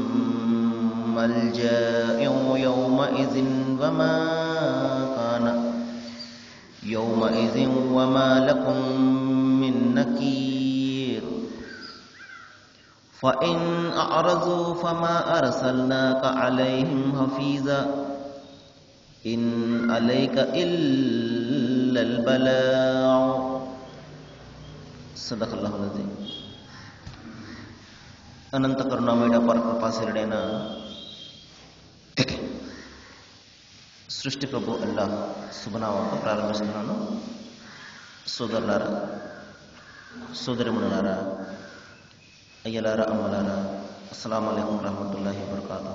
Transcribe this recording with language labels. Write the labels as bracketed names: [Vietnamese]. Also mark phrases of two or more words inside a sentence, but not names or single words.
[Arabic] ملجأ يومئذ وما لكم من نكير فإن أعرضوا فما أرسلناك عليهم حفيظا إن عليك إلا البلاغ. صدق الله العظيم. [Telugu] అనంత కరుణామయుడ పరకృపాశీలుడైన సృష్టి ప్రభు అల్లాహ్ శుభనామంతో ప్రారంభిస్తున్నాను. సోదరులారా, సోదరిమణులారా, అయ్యలారా, అమ్మలారా, [Arabic] السلام عليكم ورحمة الله وبركاته.